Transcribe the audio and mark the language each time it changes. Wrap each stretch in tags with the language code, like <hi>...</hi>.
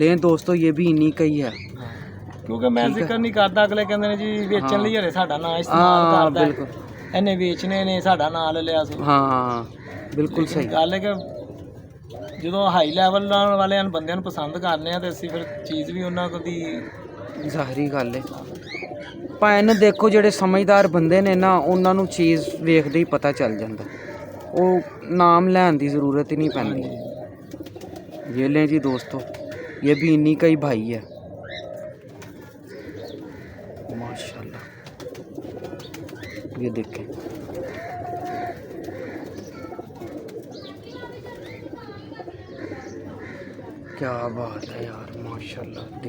<hi>लें दोस्तों, ये भी इन्हीं का ही है।</hi> <pa>ਕਿਉਂਕਿ ਮੈਂ ਜ਼ਿਕਰ ਨਹੀਂ ਕਰਦਾ, ਅਗਲੇ ਕਹਿੰਦੇ ਨੇ ਜੀ ਵੇਚਣ ਲਈ ਹਰੇ ਸਾਡਾ ਨਾਂ ਇਸਤੇਮਾਲ</pa> <hi>हाँ</hi> <pa>ਕਰਦਾ,</pa> <hi>बिल्कुल।</hi> <pa>ਇਹਨੇ ਵੇਚਣੇ ਨੇ, ਸਾਡਾ ਨਾਂ ਲੈ ਲਿਆ ਸੋ।</pa> <hi>हाँ बिल्कुल सही।</hi> <pa>ਗੱਲ ਹੈ ਕਿ ਜਦੋਂ ਹਾਈ ਲੈਵਲ ਵਾਲਿਆਂ ਨੂੰ ਬੰਦਿਆਂ ਨੂੰ ਪਸੰਦ ਕਰਨੇ ਆ ਤੇ ਅਸੀਂ ਫਿਰ ਚੀਜ਼ ਵੀ ਉਹਨਾਂ ਕੋਲ ਦੀ ਜ਼ਾਹਰੀ ਗੱਲ ਹੈ। ਭਾਵੇਂ ਦੇਖੋ, ਜਿਹੜੇ ਸਮਝਦਾਰ ਬੰਦੇ ਨੇ ਨਾ, ਉਹਨਾਂ ਨੂੰ ਚੀਜ਼ ਵੇਖਦੇ ਹੀ ਪਤਾ ਚੱਲ ਜਾਂਦਾ, ਉਹ ਨਾਮ ਲੈਣ ਦੀ ਜ਼ਰੂਰਤ ਹੀ ਨਹੀਂ ਪੈਂਦੀ।</pa> <hi>ये लें जी दोस्तों, ये भी इन्हीं का ही भाई है माशाल्लाह। ये देखें, क्या बात है यार, माशाल्लाह।</hi>